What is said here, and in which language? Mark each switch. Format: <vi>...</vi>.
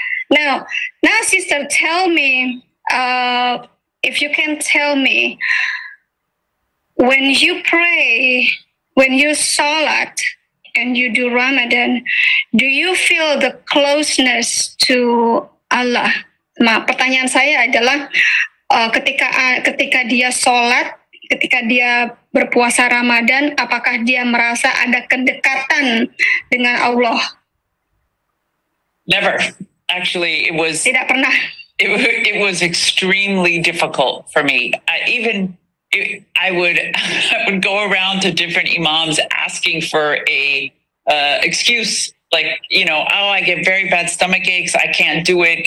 <en>Now, sister, tell me, if you can tell me, when you pray, when you salat, and you do Ramadan, do you feel the closeness to Allah?</en> <id>Nah, pertanyaan saya adalah ketika dia salat, ketika dia berpuasa Ramadan, apakah dia merasa ada kedekatan dengan Allah?</id> <en>Never. Actually, it was...</en> <id>Tidak pernah.</id> <en>It was extremely difficult for me. I would go around to different imams asking for a excuse, like, I get very bad stomach aches. I can't do it.</en>